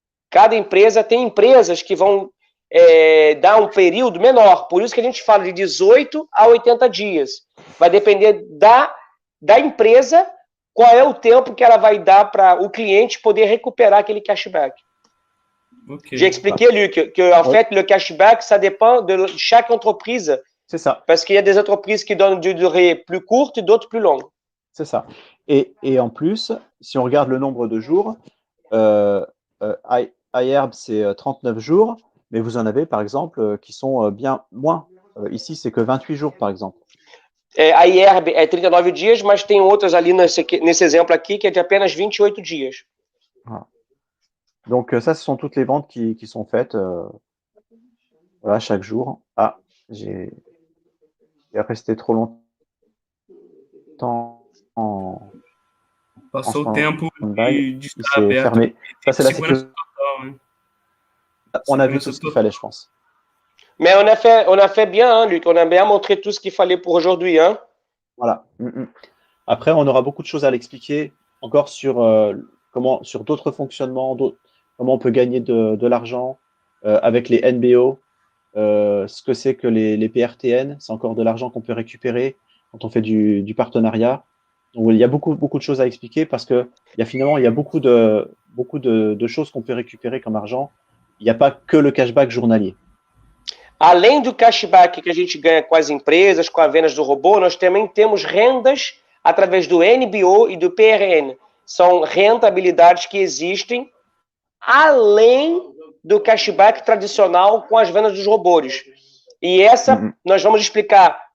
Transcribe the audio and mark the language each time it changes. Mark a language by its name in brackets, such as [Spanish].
[Portuguese] Cada empresa tem empresas que vão dar um período menor. Por isso que a gente fala de 18 a 80 dias. Vai depender da empresa, qual é o tempo que ela vai dar para o cliente poder récupérer aquele cashback. Okay. [French] J'ai expliqué, Luc, que en fait, le cashback, ça dépend de chaque entreprise. C'est ça. Parce qu'il y a des entreprises qui donnent une durée plus courte et d'autres plus longue. C'est ça. Et en plus, si on regarde le nombre de jours, iHerb, c'est 39 jours, mais vous en avez, par exemple, qui sont bien moins. Ici, c'est que 28 jours, par exemple. [Portuguese] A iHerb é 39 dias, mas tem outras ali nesse exemplo aqui que é de apenas 28 dias. [French] Voilà. Donc, ça, ce sont toutes les ventes qui sont faites voilà, chaque jour. Ah, j'ai resté trop longtemps [Portuguese] Passou o tempo de estar aberto. [French] Fermé. Ça, c'est la sécurité. On a vu tout ce qu'il fallait, je pense. Mais on a fait bien, hein, Luc. On a bien montré tout ce qu'il fallait pour aujourd'hui. Hein. Voilà. Après, on aura beaucoup de choses à l'expliquer encore sur d'autres fonctionnements, comment on peut gagner de l'argent avec les NBO, ce que c'est que les PRTN. C'est encore de l'argent qu'on peut récupérer quand on fait du partenariat. Donc, il y a beaucoup de choses à expliquer parce que finalement, il y a beaucoup de choses qu'on peut récupérer comme argent. Il n'y a pas que le cashback journalier. [Portuguese] Além do cashback que a gente ganha com as empresas, com as vendas do robô, nós também temos rendas através do NBO e do PRN. São rentabilidades que existem além do cashback tradicional com as vendas dos robôs. E essa nós vamos explicar